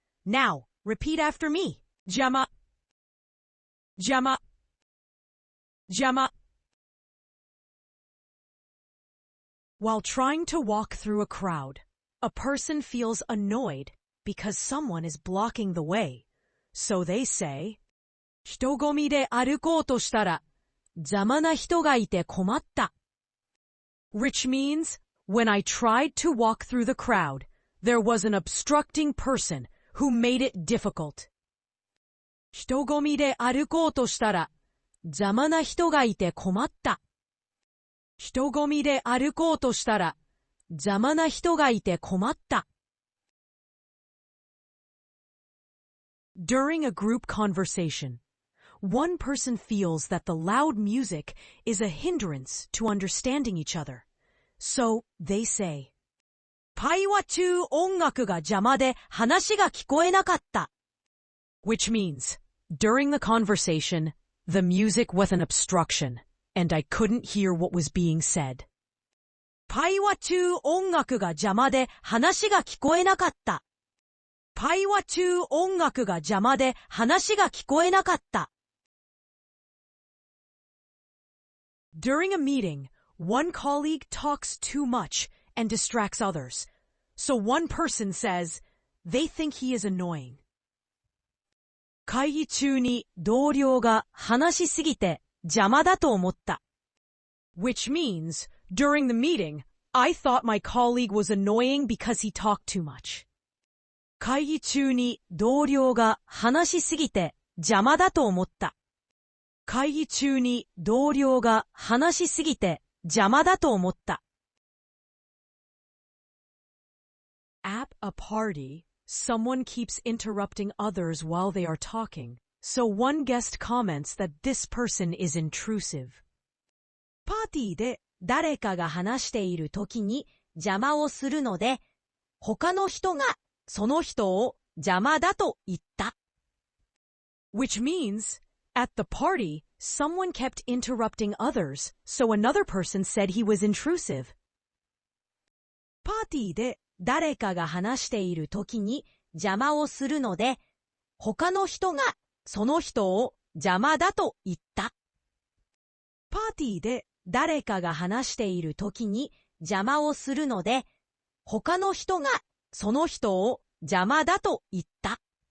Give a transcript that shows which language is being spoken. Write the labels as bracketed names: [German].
[English] Now, repeat after me. Jama. Jama. Jama. While trying to walk through a crowd, a person feels annoyed because someone is blocking the way. So they say, [Japanese] 人混みで歩こうとしたら、邪魔な人がいて困った。 [English] Which means, when I tried to walk through the crowd, there was an obstructing person who made it difficult. [Japanese] 人混みで歩こうとしたら、邪魔な人がいて困った。人混みで歩こうとしたら、邪魔な人がいて困った。 [English] During a group conversation, one person feels that the loud music is a hindrance to understanding each other. So they say, [Japanese] 会話中音楽が邪魔で話が聞こえなかった。 [English] Which means, during the conversation, the music was an obstruction, and I couldn't hear what was being said. [Japanese] 会話中音楽が邪魔で話が聞こえなかった。会話中音楽が邪魔で話が聞こえなかった。 [English] During a meeting, one colleague talks too much and distracts others. So one person says, they think he is annoying. [Japanese] 会議中に同僚が話しすぎて邪魔だと思った。 [English] Which means, during the meeting, I thought my colleague was annoying because he talked too much. [Japanese] 会議中に同僚が話しすぎて邪魔だと思った。会議中に同僚が話しすぎて邪魔だと思った。 [English] At a party, someone keeps interrupting others while they are talking, so one guest comments that this person is intrusive. [Japanese] パーティーで誰かが話しているときに邪魔をするので、他の人がその人を邪魔だと言った。 [English] Which means, at the party, someone kept interrupting others, so another person said he was intrusive. [Japanese] パーティーで誰かが話しているときに邪魔をするので、他の人がその人を邪魔だと言った。パーティーで誰かが話しているときに邪魔をするので、他の人がその人を邪魔だと言った。